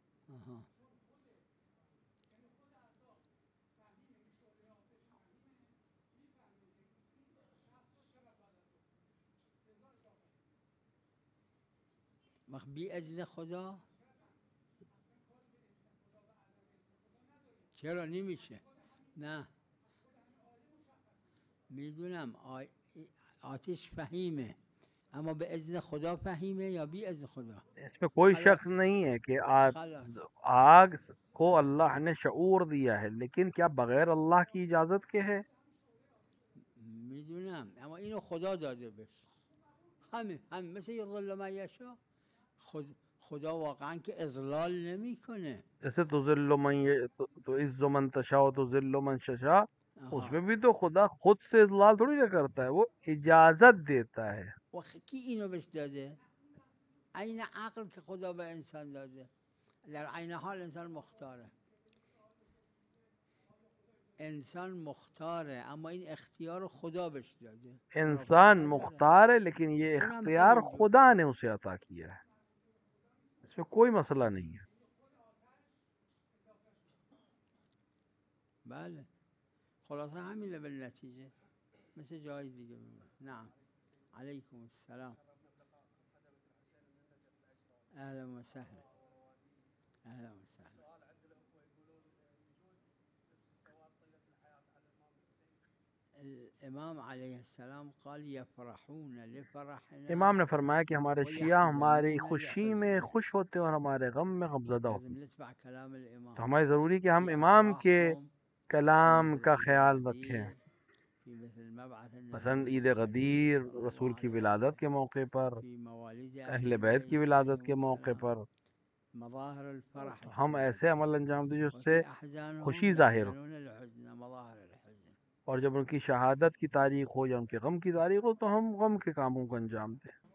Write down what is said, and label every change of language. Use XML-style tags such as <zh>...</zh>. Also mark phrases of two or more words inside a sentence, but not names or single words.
<fa>آها. بی اذن خدا چرا نمیشه؟ نه میدونم آتش فهیمه، اما به اذن خدا فهیمه یا بی اذن خدا؟</fa> <hi>इसमें कोई</hi> <fa>خلاص</fa> <hi>शक नहीं है कि</hi> <fa>خلاص</fa> <hi>आग को अल्लाह ने शऊर दिया है, लेकिन क्या बगैर अल्लाह की इजाजत के है?</hi> <fa>میدونم، اما اینو خدا داده بهش. همین مثل</fa> <ar>یضل من یشاء.</ar> <fa>خدا واقعا که اضلال نمیکنه.</fa> <hi>जैसे तो</hi> <ar>تعز من تشاء و تذل من تشاء,</ar> <fa>آها.</fa> <hi>उसमें भी तो खुदा खुद से इजलाल थोड़ी ना करता है, वो इजाजत देता है.</hi> <fa>و کی اینو بهش داده؟ عین عقل که خدا به انسان داده. در عین حال انسان مختاره. انسان مختاره، اما این اختیار خدا بهش داده.</fa> <hi>इंसान</hi> <fa>نداره.</fa> <hi>मुख्तार है, लेकिन ये</hi> <fa>اونم</fa> <hi>इख्तियार</hi> <fa>همینجور.</fa> <hi>खुदा ने उसे अता किया है. इसमें कोई मसला नहीं है.</hi> <fa>بله خلاصه همینه بالنتیجه، مثل جای دیگه.</fa> <ar>نعم علیکم السلام، اهلا و سهلا، اهلا و سهلا. الامام علیه السلام قال یفرحون لفرحنا</ar> <hi>इमाम ने फरमाया कि हमारे शिया हमारी</hi> <ar>ويحزنون</ar> <hi>खुशी में</hi> <ar>لحزننا.</ar> <hi>खुश होते हैं और हमारे गम में गमज़दा होते</hi> <ar>لازم</ar> <hi>हैं.</hi> <ar>نتبع كلام الامام</ar> <hi>तो हमारी ज़रूरी कि हम</hi> <ar>في</ar> <hi>इमाम के</hi> <ar>افراحهم في</ar> <hi>कलाम</hi> <ar>مثل</ar> <hi>का</hi> <ar>عيد</ar> <hi>ख्याल रखें.</hi> <ar>الغدير، في مثل مبعث</ar> <hi>मसलन</hi> <ar>النبي</ar> <hi>ईद</hi> <ar>الشريف</ar> <hi>गदीर,</hi> <ar>صلى</ar> <hi>रसूल</hi> <ar>الله</ar> <hi>की</hi> <ar>عليه</ar> <hi>विलादत</hi> <ar>وآله،</ar> <hi>के मौके पर,</hi> <ar>في مواليد</ar> <hi>अहले</hi> <ar>أهل</ar> <hi>बैत की</hi> <ar>البيت</ar> <hi>विलादत के</hi> <ar>عليهم</ar> <hi>मौके</hi> <ar>السلام،</ar> <hi>पर</hi> <ar>مظاهر الفرح</ar> <hi>हम</hi> <ar>تكون.</ar> <hi>ऐसे अमल अंजाम दें जिससे</hi> <ar>وفي أحزانهم</ar> <hi>खुशी जाहिर हो.</hi> <ar>يحزنون الحزن، مظاهر الحزن.</ar> <hi>और जब उनकी शहादत की तारीख हो या उनके गम की तारीख हो तो हम गम के कामों को अंजाम दें.</hi>